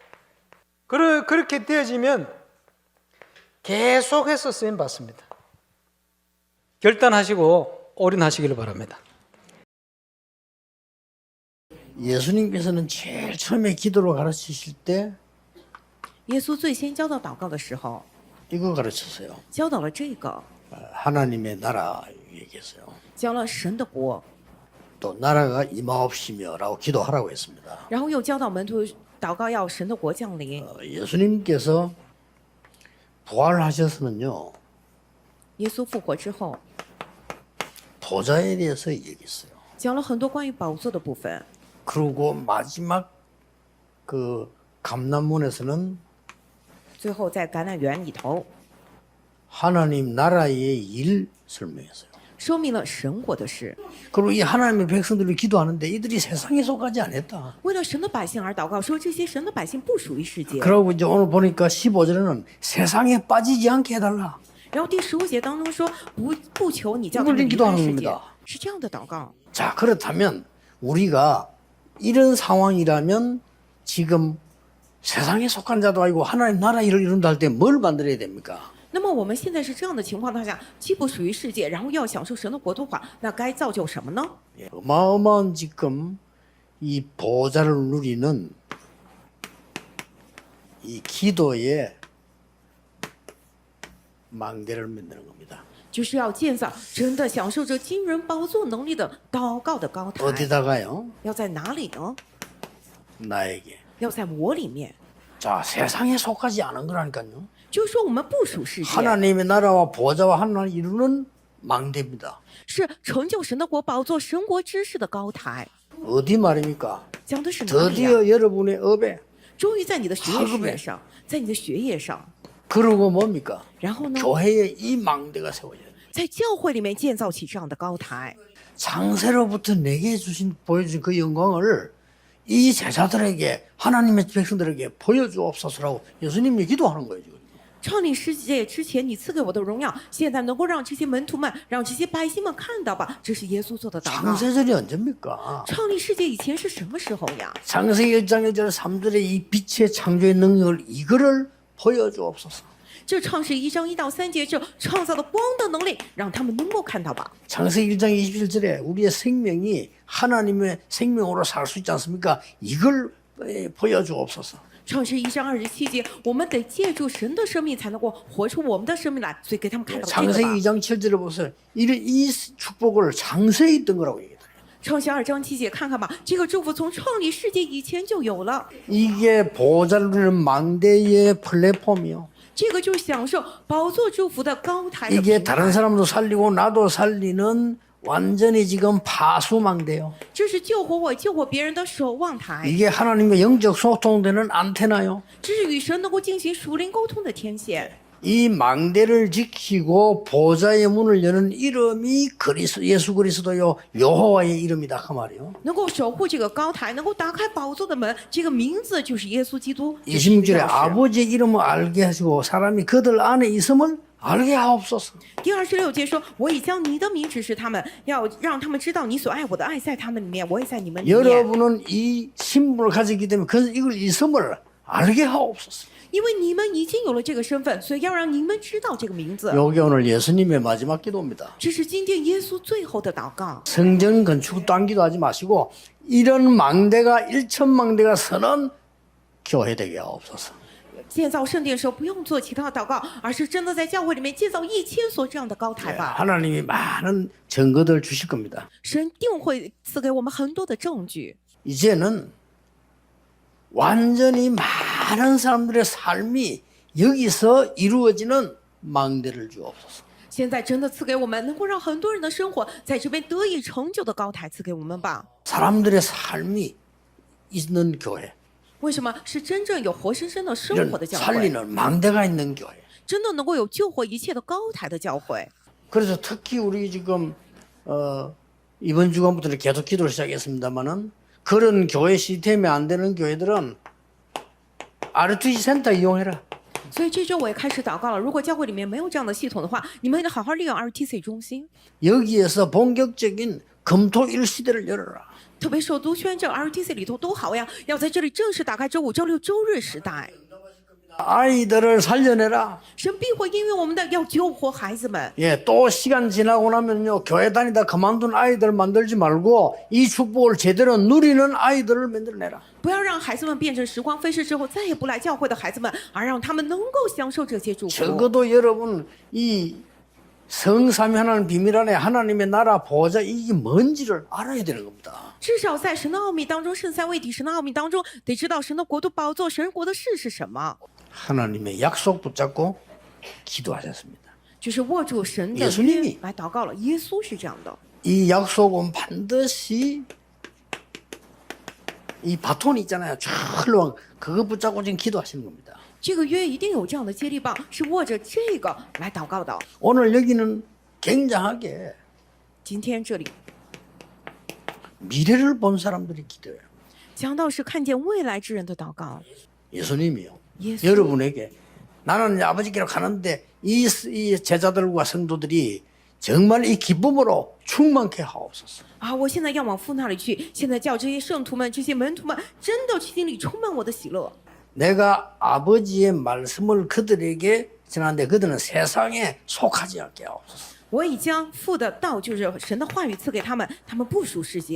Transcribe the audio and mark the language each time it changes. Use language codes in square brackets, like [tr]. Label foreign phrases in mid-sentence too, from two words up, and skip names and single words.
[ko] 그렇게 되어지면 계속해서 쓰임 받습니다. 결단하시고 올인하시기를 바랍니다. 예수님께서는 제일 처음에 기도를 가르치실 때 [zh] 耶稣最先教导祷告的时候， [ko] 이거 가르쳤어요. [zh] 教导了这个， [ko] 하나님의 나라 얘기했어요. [zh] 教了神的国， [ko] 또 나라가 임하옵시며라고 기도하라고 했습니다. [zh] 然后又教导门徒祷告要神的国降临。 [ko] 예수님께서 부활하셔서는요, [zh] 耶稣复活之后， [ko] 보좌에 대해서 얘기했어요. [zh] 讲了很多关于宝座的部分。 [ko] 그리고 마지막 그 감람문에서는 [zh] 最后在橄榄园里头 [ko] 하나님 나라의 일 설명했어요. [zh] 说明了神国的事。 [ko] 그리고 이 하나님의 백성들이 기도하는데 이들이 세상에 속하지 않았다. [zh] 为了神的百姓而祷告，说这些神的百姓不属于世界。 [ko] 그러고 이제 오늘 보니까 15절에는 세상에 빠지지 않게 해달라. [zh] 然后第15节当中说，不求你叫他们离开世界，是这样的祷告。 [ko] 자, 그렇다면 우리가 이런 상황이라면 지금 세상에 속한 자도 아니고 하나님 나라 일을 이룬다 할 때 뭘 만들어야 됩니까? [zh] 那么我们现在是这样的情况下，既不属于世界，然后要享受神的国度化，那该造就什么呢？ [ko] 어마어마한 지금 이 보좌를 누리는 이 기도의 망대를 만드는 겁니다. [zh] 就是要建造真的享受着惊人宝座能力的祷告的高台。 [ko] 어디다가요? [zh] 要在哪里呢？ [ko] 나에게. [zh] 要在我里面。 [ko] 자, 세상에 속하지 않은 거라니까요. [zh] 就是说我们不属世界， [ko] 하나님의 나라와 보좌와 하나님을 이루는 망대입니다. [zh] 是成就神的国、宝座神国知识的高台。 [ko] 어디 말입니까? [zh] 讲的是哪里呀？ [ko] 드디어 여러분의 업에 [zh] 终于在你的学业事业上，在你的学业上， [ko] 그리고 뭡니까? [zh] 然后呢， [ko] 교회에 이 망대가 세워져요. [zh] 在教会里面建造起这样的高台。 [ko] 창세로부터 내게 보여준 그 영광을 이 제자들에게 하나님의 백성들에게 보여주옵소서라고 예수님이 기도하는 거예요. 지금. [zh] 创立世界之前，你赐给我的荣耀，现在能够让这些门徒们、让这些百姓们看到吧？这是耶稣做的祷告。 [ko] 창세절이 언제입니까? [zh] 创立世界以前是什么时候呀？ [ko] 창세기 1장 1절 3절의 이 빛의 창조의 능력을 이거를 보여주옵소서. [zh] 这创世1章1到3节，这创造的光的能力，让他们能够看到吧。 [ko] 창세기 1장 21절에 우리의 생명이 하나님의 생명으로 살 수 있지 않습니까? 이걸 보여주옵소서. [zh] 创世1章27节，我们得借助神的生命才能够活出我们的生命来，所以给他们看到这个 [ko] 창세기 [zh] 吧。 [ko] 2장 7절에 보세요. 이 축복을 창세에 있던 거라고 얘기해요. [zh] 创世2章7节，看看吧，这个祝福从创立世界以前就有了。 [ko] 이게 보좌를 누리는 망대의 플랫폼이요. [zh] 这个就是享受宝座祝福的高台的 [ko] 이게 [zh] 平 [ko] 다른 [zh] 台， [ko] 사람도 살리고 나도 살리는 완전히 지금 파수망대요. [zh] 这是救活我、救活别人的守望台， [ko] 이게 하나님과 영적 소통되는 안테나요. [zh] 这是与神能够进行属灵沟通的天线。 [ko] 이 망대를 지키고 보좌의 문을 여는 이름이 예수 그리스도요 여호와의 이름이다 그 말이요. [zh] 能够守护这个高台，能够打开宝座的门，这个名字就是耶稣基督。 [ko] 26절에 아버지의 이름을 알게 하시고 사람이 그들 안에 있음을 알게 하옵소서. [zh] 第26节说：“我已将你的名指示他们，要让他们知道你所爱我的爱在他们里面，我也在你们里面。 [ko] 여러분은 이 신분을 가지기 때문에 그 이걸 있음을 알게 하옵소서. [zh] 因为你们已经有了这个身份，所以要让你们知道这个名字。 [ko] 요게 오늘 예수님의 마지막 기도입니다. [zh] 这是今天耶稣最后的祷告。 [ko] 성전 건축 딴 기도하지 마시고 이런 망대가 1,000망대가 서는 교회 되게 하옵소서. [zh] 建造圣殿的时候，不用做其他的祷告，而是真的在教会里面建造1000所这样的高台吧。 [ko] 하나님이 많은 증거들 주실 겁니다. [zh] 神定会赐给我们很多的证据。 [ko] 이제는 완전히 많은 사람들의 삶이 여기서 이루어지는 망대를 주옵소서. [zh] 现在真的赐给我们，能够让很多人的生活在这边得以成就的高台赐给我们吧。 [ko] 사람들의 삶이 있는 교회. [zh] 为什么是真正有活生生的生 [ko] 이런 [zh] 活的教会？ [ko] 살리는 망대가 있는 교회. [zh] 真的能够有救活一切的高台的教会。 [ko] 그래서 특히 우리 지금 이번 주간부터 계속 기도를 시작했습니다만은 그런 교회 시스템이 안 되는 교회들은 RTC 센터 이용해라. [zh] 所以这周我也开始祷告了。如果教会里面没有这样的系统的话，你们得好好利用 RTC 中心。 [ko] 여기에서 본격적인 금토일 시대를 열어라. [zh] 特别首都宣这 RTC 里头多好呀！要在这里正式打开周五、周六、周日时代。 [ko] 아이들을 살려내라. [zh] 神必会因为我们的要救活孩子们。 [ko] 예, 또 시간 지나고 나면요, 교회 다니다 그만둔 아이들 만들지 말고 이 축복을 제대로 누리는 아이들을 만들어내라. [zh] 不要让孩子们变成时光飞逝之后再也不来教会的孩子们，而让他们能够享受这些祝福。 [ko] 적어도 여러분 이 성삼위 하나님 비밀 안에 하나님의 나라 보호자 이게 뭔지를 알아야 되는 겁니다. [zh] 至少在神的奥秘当中，圣三位一体神的奥秘当中，得知道神的国度宝座、神国的事是什么， [ko] 하나님의 약속 붙잡고 기도하셨습니다. [zh] 就是握住神的 [ko] 예수님이 [zh] 约来祷告了。耶稣是这样的， [ko] 이 약속은 반드시 이 바톤이 있잖아요. 쫙 흘러간 그거 붙잡고 지금 기도하시는 겁니다. [zh] 这个约一定有这样的接力棒，是握着这个来祷告的。 [ko] 오늘 여기는 굉장하게 [zh] 今天这里 [ko] 미래를 본 사람들이 기도해요. [zh] 讲到是看见未来之人的祷告。 [ko] 예수님이요. 예수. 여러분에게 나는 이제 아버지께로 가는데 이 제자들과 성도들이 정말 이 기쁨으로 충만케 하옵소서. 啊！ [zh] 我现在要往父那里去，现在叫这些圣徒们、这些门徒们，真的心里充满我的喜乐。 [ko] 내가 아버지의 말씀을 그들에게 전하는데 그들은 세상에 속하지 않게 하옵소서. [zh] 我已将父的道，就是神的话语赐给他们，他们不属世界。